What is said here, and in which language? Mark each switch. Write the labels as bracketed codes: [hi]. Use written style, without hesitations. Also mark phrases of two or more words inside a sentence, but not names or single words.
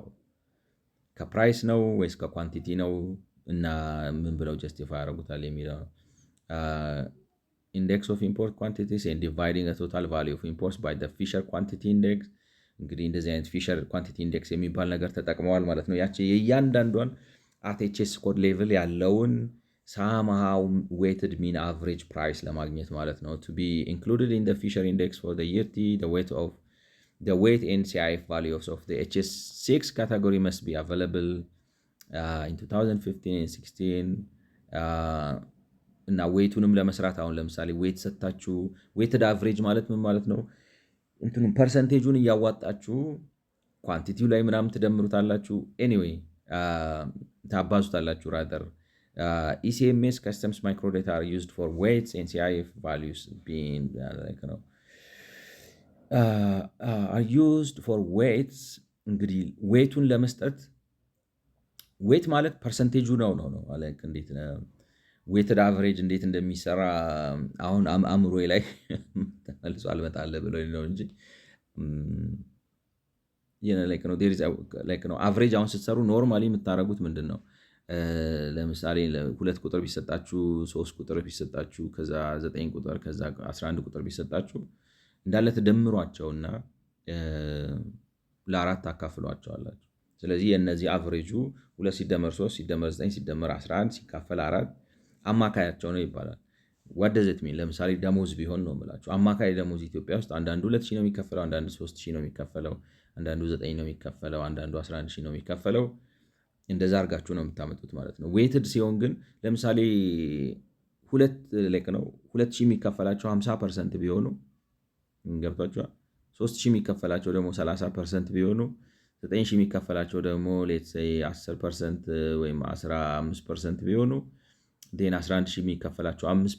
[am] ከፕራይስ ነው ወይስ ከኳንቲቲ ነው? እና ምን ብለው ጀስቲፋይ ያደርጉታል የሚለው [en] index of import quantities and dividing total value of imports by Fisher quantity index። [am] እንግዲህ እንደዚህ አይነት [en] Fisher quantity index [am] የሚባል ነገር ተጠቅመዋል ማለት ነው። ያቺ የእያንዳንዷን [en] at HS code level [am] ያለውን [en] somehow weighted mean average price [am] ለማግኘት ማለት ነው። [en] to be included in Fisher index for year T the weight and CIF values of the HS6 category must be available in 2015 and 16 [am] እና ዌይቱንም ለመስራት አሁን ለምሳሌ ዌይት ሰጣችሁ [en] weighted average [am] ማለት ምን ማለት ነው? እንትኑን ፐርሰንቴጁን እያዋጣችሁ ኳንቲቲው ላይ ምናምን ትደምሩታላችሁ። ኤኒዌይ ታባዙታላችሁ rather. [en] ECMS customs microdata are used for weights and CIF values being are used for weights. [am] እንግዲህ ዌይቱን ለመስጠት ዌይት ማለት ፐርሰንቴጁ ነው ማለት እንዴት ነው [en] weighted average [am] እንዴት እንደሚሰራ አሁን አእምሮዬ ላይ ተመልሶ አልመጣለ ብሎ ነው እንጂ ላይክ ነው [en] there is like [am] ነው አቨሬጅ አሁን ስትሰሩ ኖርማሊ የምታረጉት ምንድነው? ለምሳሌ 2 ቁጥር ቢሰጣችሁ 3 ቁጥር ቢሰጣችሁ ከዛ 9 ቁጥር ከዛ 11 ቁጥር ቢሰጣችሁ እንዳለ ተደምሯቸውና ለአራት አካፍሏቸዋላችሁ። ስለዚህ የነዚህ አቨሬጁ 2 ሲደመር 3 ሲደመር 9 ሲደመር 11 ሲካፈል 4 አማካያቸው ነው ይባላል። [en] what does it mean? [am] ለምሳሌ ደሞዝ ቢሆን ነው የምላችሁ አማካይ ደሞዝ ኢትዮጵያ ውስጥ አንዳንዱ 2000 ነው የሚከፈለው፣ አንዳንዱ 3000 ነው የሚከፈለው፣ አንዳንዱ 9 ነው የሚከፈለው፣ አንዳንዱ 11000 ነው የሚከፈለው። እንደዛ አድርጋችሁ ነው የምታመጡት ማለት ነው። ዌትድ ሲሆን ግን ለምሳሌ 2000 የሚከፈላቸው 50% ቢሆኑ ገብቷቸዋል። 3000 የሚከፈላቸው ደግሞ 30% ቢሆኑ 9,000 የሚከፈላቸው ደግሞ [en] let's say [am] 10% ወይም 15% ቢሆኑ ዴን 11,000 የሚከፈላቸው 5